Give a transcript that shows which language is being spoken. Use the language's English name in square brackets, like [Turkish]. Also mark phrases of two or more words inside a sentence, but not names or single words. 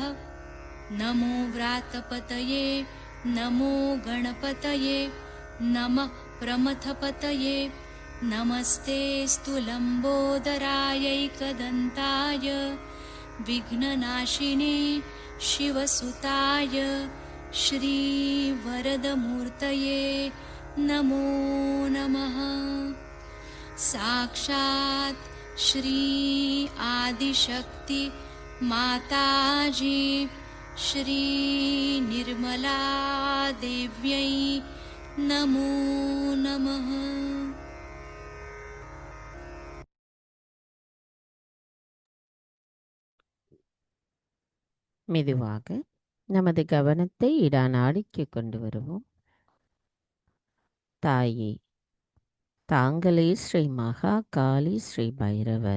[Sanskrit] नमो व्रातपतये नमो गणपतये नमः प्रमथपतये नमस्तेऽस्तु लम्बोदरायैकदन्ताय विघ्ननाशिने शिवसुताय श्रीवरदमूर्तये नमो नमः। साक्षात् श्री आदिशक्ति माताजी श्री निर्मला देव्यै नमो नमः। [Tamil] மெதுவாக நமது கவனத்தை இடாநாடிக்கு கொண்டு வருவோம். தாயே, தாங்களே ஸ்ரீ மகா காளி ஸ்ரீ பைரவர்.